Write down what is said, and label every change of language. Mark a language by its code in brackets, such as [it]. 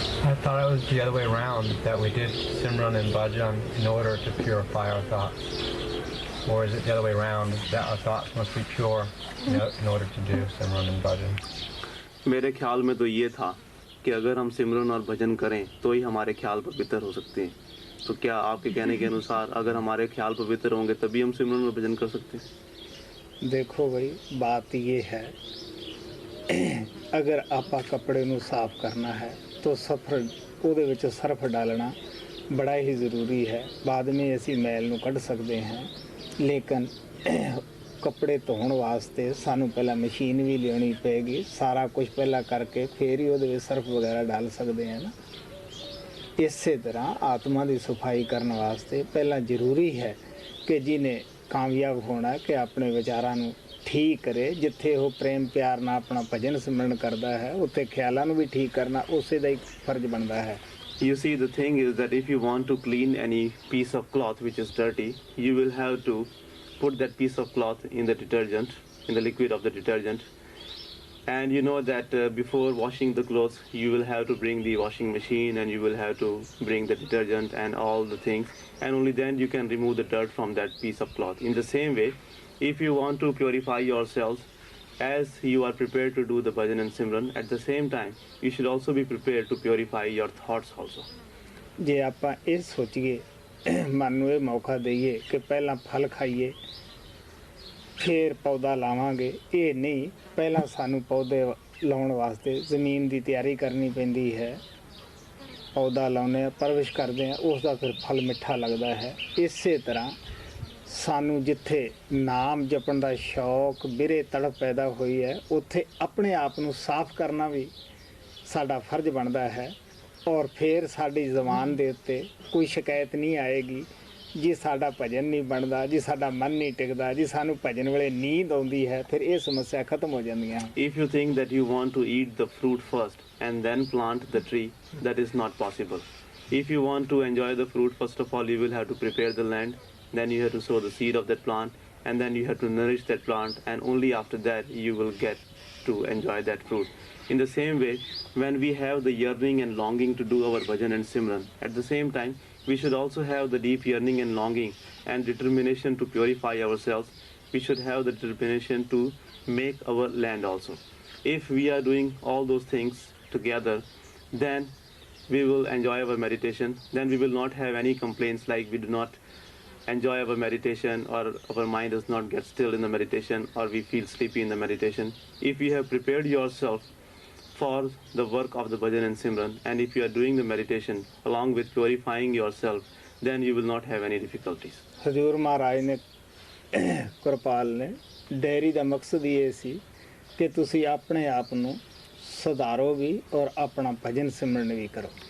[en] I thought it was the other way around, that we did Simran and Bhajan in order to purify our thoughts. Or is it the other way around, that our thoughts must be pure in order to do Simran and Bhajan? [hi] मेरे ख्याल में तो ये था कि अगर हम सिमरन और भजन करें तो ही हमारे ख्याल पवित्र हो सकते हैं. तो क्या आपके कहने के अनुसार अगर हमारे ख्याल पवित्र होंगे तभी हम सिमरन और भजन कर सकते हैं? देखो भाई, बात ये है, अगर आपा कपड़े [pa] ਨੂੰ ਸਾਫ਼ ਕਰਨਾ ਹੈ [hi] तो [pa] ਸਫਰ ਉਹਦੇ ਵਿੱਚ ਸਰਫ [hi] डालना बड़ा ही ज़रूरी है. बाद में [pa] ਅਸੀਂ ਮੈਲ ਨੂੰ ਕੱਢ ਸਕਦੇ ਹਾਂ, ਲੇਕਿਨ ਕੱਪੜੇ ਧੋਣ ਵਾਸਤੇ ਸਾਨੂੰ ਪਹਿਲਾਂ ਮਸ਼ੀਨ ਵੀ ਲਿਆਉਣੀ ਪਏਗੀ. ਸਾਰਾ ਕੁਝ ਪਹਿਲਾਂ ਕਰਕੇ ਫਿਰ ਹੀ ਉਹਦੇ ਵਿੱਚ ਸਰਫ ਵਗੈਰਾ ਡਾਲ ਸਕਦੇ ਹਾਂ ਨਾ. ਇਸੇ ਤਰ੍ਹਾਂ ਆਤਮਾ ਦੀ ਸਫਾਈ ਕਰਨ ਵਾਸਤੇ ਪਹਿਲਾਂ ਜ਼ਰੂਰੀ ਹੈ ਕਿ ਜਿਹਨੇ ਕਾਮਯਾਬ ਹੋਣਾ ਕਿ ਆਪਣੇ ਵਿਚਾਰਾਂ ਨੂੰ ਠੀਕ ਕਰੇ. ਜਿੱਥੇ ਉਹ ਪ੍ਰੇਮ ਪਿਆਰ ਨਾਲ ਆਪਣਾ ਭਜਨ ਸਿਮਰਨ ਕਰਦਾ ਹੈ ਉੱਥੇ ਖਿਆਲਾਂ ਨੂੰ ਵੀ ਠੀਕ ਕਰਨਾ ਉਸੇ ਦਾ ਹੀ ਫਰਜ਼ ਬਣਦਾ ਹੈ. [en] You see, the thing is that if you want to clean any piece of cloth which is dirty, you will have to put that piece of cloth in the detergent, in the liquid of the detergent. And you know that before washing the clothes, you will have to bring the washing machine and you will have to bring the detergent and all the things. And only then you can remove the dirt from that piece of cloth. In the same way, if you want to purify yourselves, as you are prepared to do the bhajan and simran, at the same time, you should also be prepared to purify your thoughts also. [pa] ਜੇ ਆਪਾਂ ਇਹ ਸੋਚੀਏ, ਮਨ ਨੂੰ ਇਹ ਮੌਕਾ ਦਈਏ ਕਿ ਪਹਿਲਾਂ ਫਲ ਖਾਈਏ ਫਿਰ ਪੌਦਾ ਲਾਵਾਂਗੇ, ਇਹ ਨਹੀਂ. ਪਹਿਲਾਂ ਸਾਨੂੰ ਪੌਦੇ ਲਾਉਣ ਵਾਸਤੇ ਜ਼ਮੀਨ ਦੀ ਤਿਆਰੀ ਕਰਨੀ ਪੈਂਦੀ ਹੈ. ਪੌਦਾ ਲਾਉਂਦੇ ਹਾਂ, ਪਰਵਰਿਸ਼ ਕਰਦੇ ਹਾਂ, ਉਸ ਦਾ ਫਿਰ ਫਲ ਮਿੱਠਾ ਲੱਗਦਾ ਹੈ. ਇਸੇ ਤਰ੍ਹਾਂ ਸਾਨੂੰ ਜਿੱਥੇ ਨਾਮ ਜਪਣ ਦਾ ਸ਼ੌਕ ਬਿਰੇ ਤੜਪ ਪੈਦਾ ਹੋਈ ਹੈ ਉੱਥੇ ਆਪਣੇ ਆਪ ਨੂੰ ਸਾਫ਼ ਕਰਨਾ ਵੀ ਸਾਡਾ ਫਰਜ਼ ਬਣਦਾ ਹੈ. ਔਰ ਫਿਰ ਸਾਡੀ ਜ਼ਬਾਨ ਦੇ ਉੱਤੇ ਕੋਈ ਸ਼ਿਕਾਇਤ ਨਹੀਂ ਆਏਗੀ ਜੀ ਸਾਡਾ ਭਜਨ ਨਹੀਂ ਬਣਦਾ, ਜੀ ਸਾਡਾ ਮਨ ਨਹੀਂ ਟਿਕਦਾ, ਜੀ ਸਾਨੂੰ ਭਜਨ ਵੇਲੇ ਨੀਂਦ ਆਉਂਦੀ ਹੈ. ਫਿਰ ਇਹ ਸਮੱਸਿਆ ਖਤਮ ਹੋ ਜਾਂਦੀਆਂ. [en] If you think that you want to eat the fruit first and then plant the tree, that is not possible. If you want to enjoy the fruit, first of all you will have to prepare the land, then you have to sow the seed of that plant, and then you have to nourish that plant, and only after that you will get to enjoy that fruit. In the same way, when we have the yearning and longing to do our bhajan and simran, at the same time we should also have the deep yearning and longing and determination to purify ourselves. We should have the determination to make our land also. If we are doing all those things together, then we will enjoy our meditation. Then we will not have any complaints like we do not enjoy our meditation, or our mind does not get still in the meditation, or we feel sleepy in the meditation. If you have prepared yourself for the work of the bhajan and simran, and if you are doing the meditation along with purifying yourself, then you will not have any difficulties. [pa] ਹਜ਼ੂਰ ਮਹਾਰਾਜ ਨੇ ਕਿਰਪਾਲ ਨੇ dairy ਦਾ ਮਕਸਦ ਇਹ ਸੀ ਕਿ ਤੁਸੀਂ ਆਪਣੇ ਆਪ ਨੂੰ ਸੁਧਾਰੋ ਵੀ ਔਰ ਆਪਣਾ ਭਜਨ ਸਿਮਰਨ ਵੀ ਕਰੋ.